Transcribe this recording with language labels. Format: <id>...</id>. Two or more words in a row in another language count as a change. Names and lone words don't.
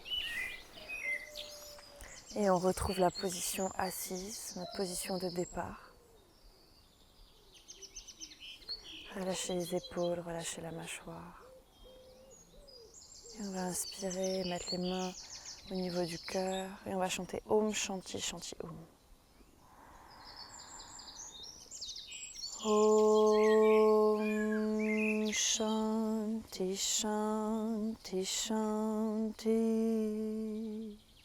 <fr>Et on retrouve la position assise, notre position de départ. Relâchez les épaules, relâchez la mâchoire. Et on va inspirer, mettre les mains au niveau du cœur et on va chanter</fr> <sa>Om Shanti Shanti Om. Om Shanti Shanti Shanti.</sa>